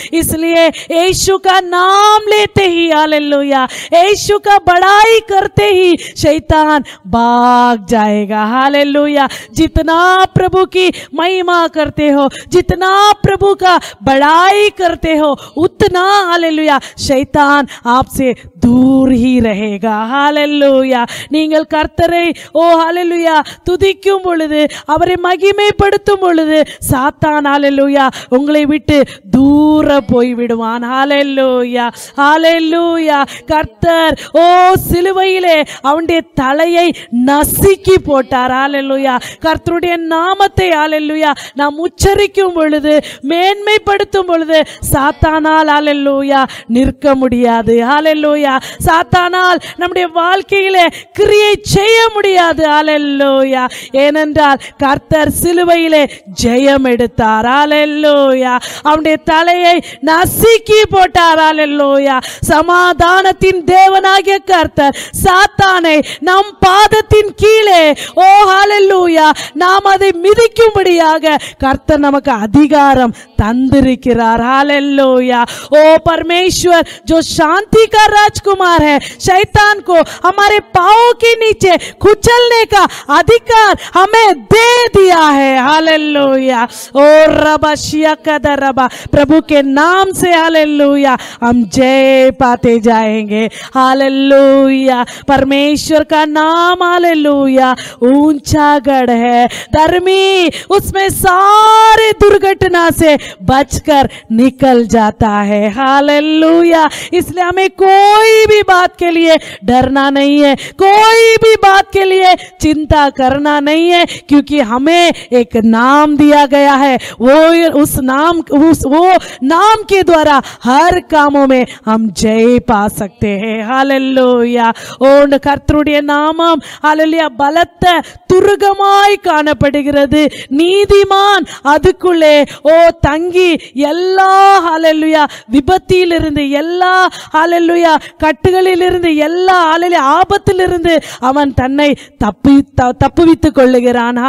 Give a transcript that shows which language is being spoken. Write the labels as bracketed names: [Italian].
[Hindi] इसलिए यीशु का नाम लेते ही हालेलुया, यीशु का बड़ाई करते ही शैतान भाग जाएगा। हालेलुया। जितना प्रभु की महिमा करते हो, जितना प्रभु का बड़ाई करते हो, उतना हालेलुया शैतान आपसे दूर ही रहेगा। हालेलुया। [Tamil] நீங்கள் கர்த்தரை ஓ ஹalleluya துதிக்கும் பொழுது, அவரை மகிமைப்படுத்தும் பொழுது சாத்தான் ஹalleluya உங்களை விட்டு தூர போய் விடுவான்। ஹalleluya ஹalleluya। கர்த்தர் ஓ சிலுவையிலே அவனுடைய தலையை நசுக்கி போட்டார்। ஹalleluya। கர்த்தருடைய நாமத்தை ஹalleluya நாம் உச்சரிக்கும் பொழுது, மேன்மைப்படுத்தும் பொழுது சாத்தானால் ஹalleluya நிற்க முடியாது। ஹalleluya। சாத்தானால் நம்முடைய வாழ்க்கையிலே கிரியை செய்ய முடியாது। ஹalleluya। ஏனென்றால் கர்த்தர் சிலுவையிலே ஜெயம் எடுத்தார்। ஹalleluya। அவனுடைய தலையை நசுக்கி போட்டார்। ஹalleluya। சமாதானத்தின் தேவனாகிய கர்த்தர் சாத்தானை நம் பாதத்தின் கீழே ஓ ஹalleluya நாம் அதை மிதிக்கும்படியாக கர்த்தர் நமக்கு அதிகாரம் तंदिरिक्கிறார்। [Hindi] हालेलुया। ओ परमेश्वर जो शांति का राजकुमार है, शैतान को हमारे पांवों के नीचे कुचलने का अधिकार हमें दे दिया है। हालेलुया। ओ रबाशिया कदरबा, प्रभु के नाम से हालेलुया हम जय पाते जाएंगे। हालेलुया। परमेश्वर का नाम हालेलुया ऊंचा गढ़ है, धर्मी उसमें सारे दुर्घटना से बचकर निकल जाता है। हालेलुया। इसलिए हमें कोई भी बात के लिए डरना नहीं है, कोई भी बात के लिए चिंता करना नहीं है, क्योंकि हमें एक नाम दिया गया है। वो नाम के द्वारा हर कामों में हम जय पा सकते हैं। हालेलुया। [Tamil] ஓ கர்த்தருடைய நாமம் ஹalleluya பலத்த துருகமாய் காணப்படுகிறது, நீதிமான் அதுக்குள்ளே ஓ தங்கி எல்லா ஹalleluya விபத்திலிருந்து, எல்லா ஹalleluya கட்டுகளிலிருந்து, எல்லா ஹalleluya ஆபத்திலிருந்து அவன் தன்னை தப்புவித்துக் கொள்ளுகிறான்।